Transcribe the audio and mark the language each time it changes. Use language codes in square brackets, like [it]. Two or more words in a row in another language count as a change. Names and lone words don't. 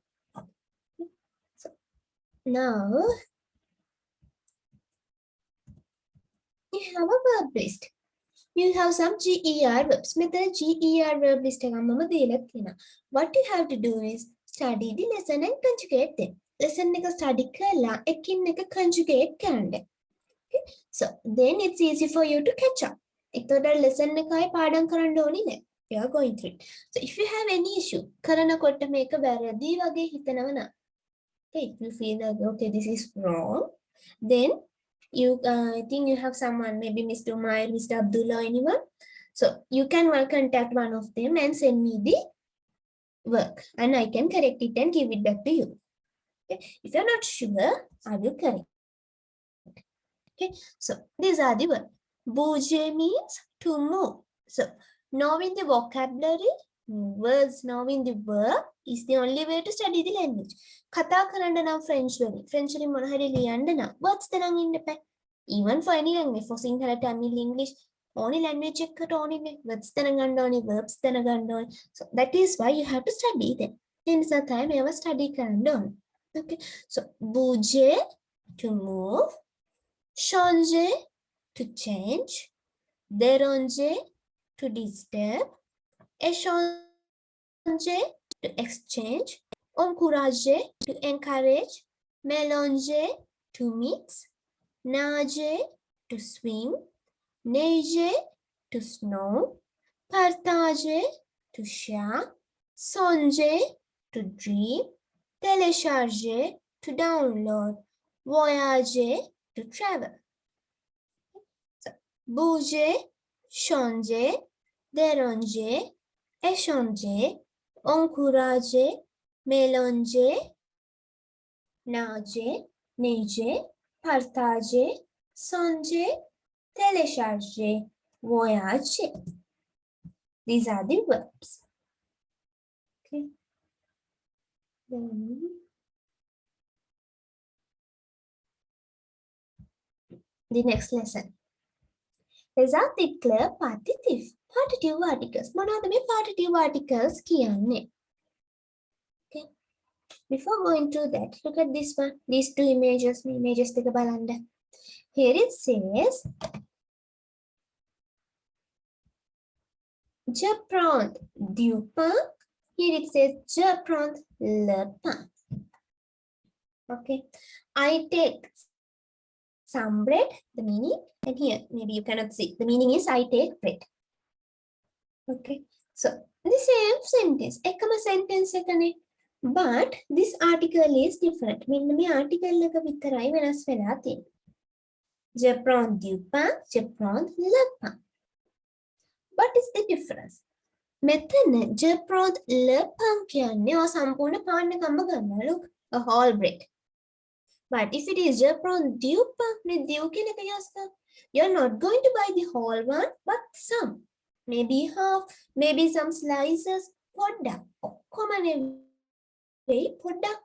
[en] So now you have a verb list. You have some GER verbs. [si] මෙතන [en] GER verb list [si] එකක් මම දීලා තියෙනවා. [en] What you have to do is study the lesson and conjugate them. [si] Lesson එක study කරලා එකින් එක conjugate කරන්න. [en] Okay? So then it's easy for you to catch up. [si] එතකොට lesson එකයි පාඩම් කරන්න ඕනේ නැහැ. [en] You are going through it. So if you have any issue, [si] කරනකොට මේක වැරදි වගේ හිතනවා නම්, [en] okay, if you feel that okay this is wrong, then you I think you have someone, maybe Mr. Umair, Mr. Abdullah, anyone. So you can well contact one of them and send me the work, and I can correct it and give it back to you. Okay? If you're not sure, I will correct. Okay, so these are the words. Bouger means to move. So knowing the vocabulary, words, knowing the verb is the only way to study the language. [si] කතා කරන්න නම් French වලින්. French වලින් මොන හරි ලියන්න නම් words තරම් ඉන්න බෑ. [en] Even for any language, for Sinhala, Tamil, English, only language එකකට only words [si] දැනගන්න ඕනේ, [en] verbs [si] දැනගන්න ඕනේ. [en] So that is why you have to study them. [si] ඒ නිසා තමයි මේවා study කරන්න ඕනේ. [en] Okay, so bouger to move, changer to change, déranger to disturb, échanger to exchange, encourager to encourage, mélanger to mix, nager to swim, neiger to snow, partager to share, songer to dream, télécharger to download, voyager to travel. So, [fr] bouger, changer, déranger, échanger, encourager, mélanger, nager, neiger, partager, songer, télécharger, voyager. [en] These are the verbs. Okay. Then the next lesson. [fr] Les articles partitifs. [en] Partitive articles. [si] මොනවද මේ [en] partitive articles [si] කියන්නේ? [en] Okay. Before going to that, look at this one. These two images. Images [si] දෙක බලන්න. [en] Here it says, [fr] je prends du pain. [en] Here it says, [fr] je prends le pain. [en] Okay. I take some bread, the meaning, and here maybe you cannot see. The meaning is I take bread. Okay. So the same sentence. [si] එකම sentence එකනේ. [en] But this article is different. [si] මෙන්න මේ article එක විතරයි වෙනස් වෙලා තියෙන්නේ. [fr] Je prends du pain, je prends le pain. [en] What is the difference? [si] මෙතන [fr] je prends le pain [si] කියන්නේ ඔය සම්පූර්ණ පාන් එකම ගන්නවා. [en] Look, a whole bread. But if it is [fr] je prends du pain, [si] මේ du කියන එක use කරා. [en] You're not going to buy the whole one, but some. Maybe half, maybe some slices. [si] පොඩ්ඩක්. ඔක්කොම නෙවෙයි පොඩ්ඩක්.